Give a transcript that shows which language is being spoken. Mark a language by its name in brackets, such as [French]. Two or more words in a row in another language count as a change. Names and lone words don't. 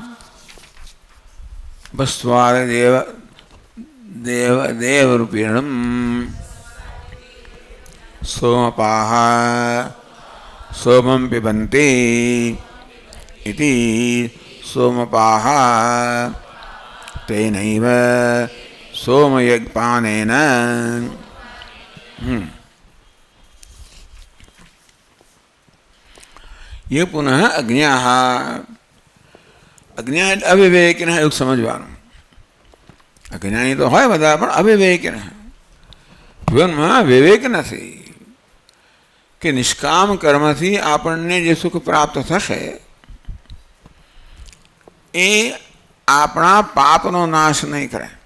[Sanskrit] भस्वादेव देवरूपिणं सोमपाः सोमं पिबन्ति इति सोमपाः तेनैव सोमयज्ञपानेन ये पुनः अज्ञाः अज्ञा अविवेकिनः [Gujarati] એવું સમજવાનું. અજ્ઞાની તો હોય બધા, પણ અવિવેકિન, જીવનમાં વિવેક નથી કે નિષ્કામ કર્મથી આપણને જે સુખ પ્રાપ્ત થશે એ આપણા પાપનો નાશ નહીં કરે.